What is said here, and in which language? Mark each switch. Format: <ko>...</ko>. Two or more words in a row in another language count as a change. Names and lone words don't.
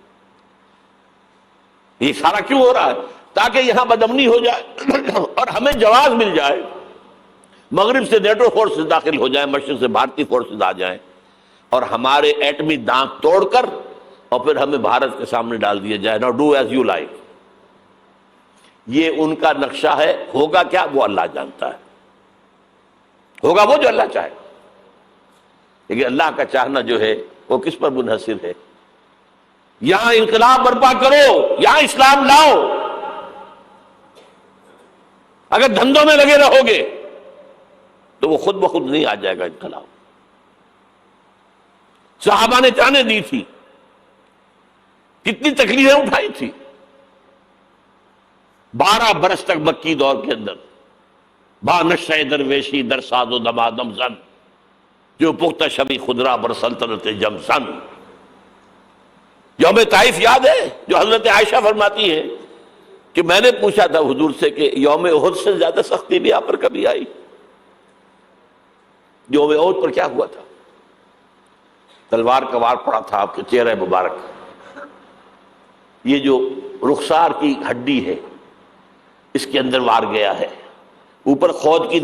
<ur>یہ سارا کیوں ہو رہا ہے؟ تاکہ یہاں بدامنی ہو جائے اور ہمیں جواز مل جائے، مغرب سے نیٹو فورسز داخل ہو جائیں، مشرق سے بھارتی فورسز آ جائیں، اور ہمارے ایٹمی دانت توڑ کر اور پھر ہمیں بھارت کے سامنے ڈال دیا جائے۔</ur> <en>Now do as you like۔</en> <ur>یہ ان کا نقشہ ہے، ہوگا کیا وہ اللہ جانتا ہے، ہوگا وہ جو اللہ چاہے، لیکن اللہ کا چاہنا جو ہے وہ کس پر منحصر ہے؟ یہاں انقلاب برپا کرو، یہاں اسلام لاؤ۔ اگر دھندوں میں لگے رہو گے تو وہ خود بخود نہیں آ جائے گا انقلاب۔ صحابہ نے جانیں دی تھی، کتنی تکلیفیں اٹھائی تھی، 12 برس تک مکی دور کے اندر</ur> <fa>با نشہ درویشی در ساز و دمادم زن، جو پختہ شبی خدرا بر سلطنت جم زن۔</fa> <ur>یوم طائف یاد ہے جو حضرت عائشہ فرماتی ہے کہ میں نے پوچھا تھا حضور سے کہ یوم احد سے زیادہ سختی بھی آپ پر کبھی آئی؟ یوم احد پر کیا ہوا تھا؟ تلوار کا وار پڑا تھا آپ کے چہرے مبارک، یہ جو رخسار کی ہڈی ہے اس کے اندر وار گیا ہے، اوپر خود کی</ur>